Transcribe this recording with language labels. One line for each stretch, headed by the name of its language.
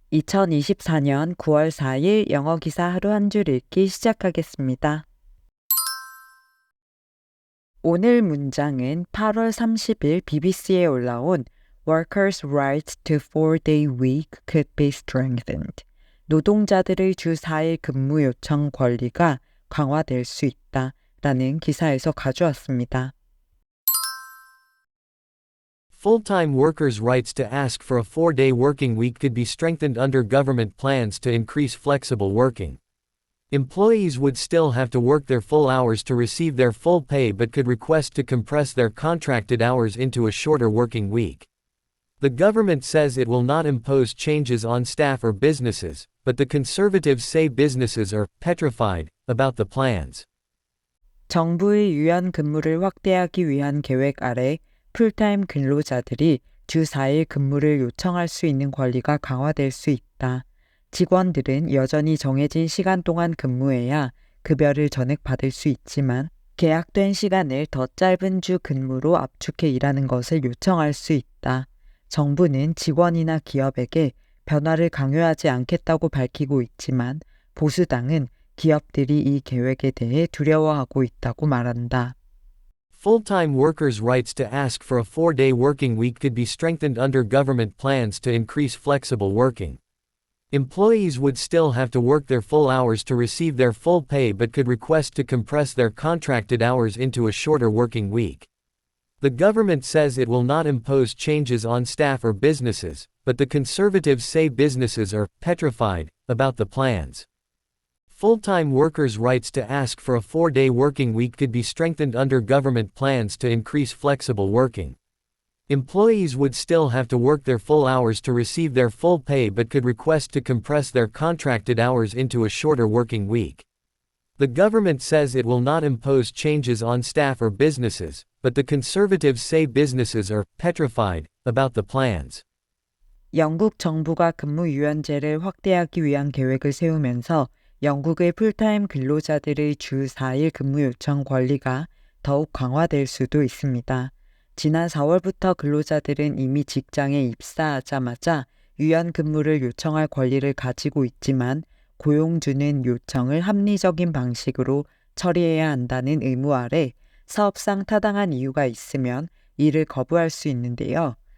Korean: 2024년 9월 4일 영어 기사 하루 한 줄 읽기 시작하겠습니다. 오늘 문장은 8월 30일 BBC에 올라온
English: Workers' rights to 4-day week could be strengthened.
Korean: 노동자들의 주 4일 근무 요청 권리가 강화될 수 있다 라는 기사에서 가져왔습니다.
English: Full-time workers' rights to ask for a 4-day working week could be strengthened under government plans to increase flexible working. Employees would still have to work their full hours to receive their full pay but could request to compress their contracted hours into a shorter working week. The government says it will not impose changes on staff or businesses, but the conservatives say businesses are petrified about the plans.
Korean: 정부의 유연 근무를 확대하기 위한 계획 아래 풀타임 근로자들이 주 4일 근무를 요청할 수 있는 권리가 강화될 수 있다. 직원들은 여전히 정해진 시간 동안 근무해야 급여를 전액받을 수 있지만 계약된 시간을 더 짧은 주 근무로 압축해 일하는 것을 요청할 수 있다. 정부는 직원이나 기업에게 변화를 강요하지 않겠다고 밝히고 있지만 보수당은 기업들이 이 계획에 대해 두려워하고 있다고 말한다.
English: Full-time workers' rights to ask for a 4-day working week could be strengthened under government plans to increase flexible working. Employees would still have to work their full hours to receive their full pay but could request to compress their contracted hours into a shorter working week. The government says it will not impose changes on staff or businesses, but the conservatives say businesses are petrified about the plans. Full-time workers' rights to ask for a 4-day working week could be strengthened under government plans to increase flexible working. Employees would still have to work their full hours to receive their full pay but could request to compress their contracted hours into a shorter working week. The government says it will not impose changes on staff or businesses, but the conservatives say businesses are petrified about the plans.
Korean: 영국 정부가 근무 유연제를 확대하기 위한 계획을 세우면서 영국의 풀타임 근로자들의 주 4일 근무 요청 권리가 더욱 강화될 수도 있습니다. 지난 4월부터 근로자들은 이미 직장에 입사하자마자 유연 근무를 요청할 권리를 가지고 있지만 고용주는 요청을 합리적인 방식으로 처리해야 한다는 의무 아래 사업상 타당한 이유가 있으면 이를 거부할 수 있는데요.